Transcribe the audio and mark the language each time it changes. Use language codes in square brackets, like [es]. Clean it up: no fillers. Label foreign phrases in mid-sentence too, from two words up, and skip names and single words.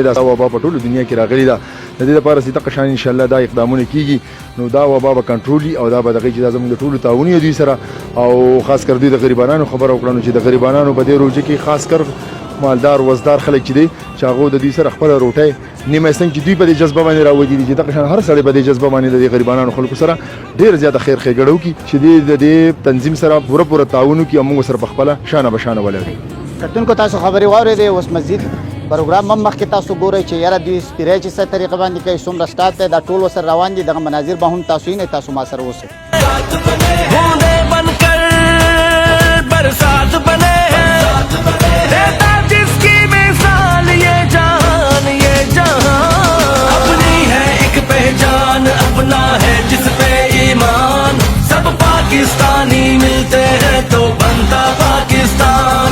[ps] دا وبا په ټوله دنیا کې راغلې ده، د دې دپاره چې دغه شان انشاءالله دا اقدامونه کېږي نو دا وبا به کنټرول او دا به دغې چې دا زموږ د ټولو تعاون دوی سره او خاص کر دوی د غریبانو خبره وکړه نو چې د غریبانو په دې روژه کې خاص کر مالدار وزدار خلک چې دی چې هغو د دوی سره خپله روټۍ نیمه څنګه چې دوی په دې جذبه باندې راوځي دي چې دغه شان هر سړی په دې جذبه باندې د غریبانو خلکو سره ډېر زیاته خیر ښېګړه وکړي چې د دې تنظیم سره پوره تعاون وکړي او موږ سره په خپله شانه به شانه ولري. کتونکو تاسو خبرې واورېدې. اوس مزید پروګرام هم مخکې تاسو ګورئ چې یاره دوی سپیری چې څه طریقه باندې کوي، څومره سټاف دی، دا ټول ورسره روان دي. دغه مناظر به هم تاسو وینئ. تاسو ما سره اوسئ. [ur] اپنا ہے جس پہ ایمان، سب پاکستانی ملتے ہیں تو بنتا پاکستان.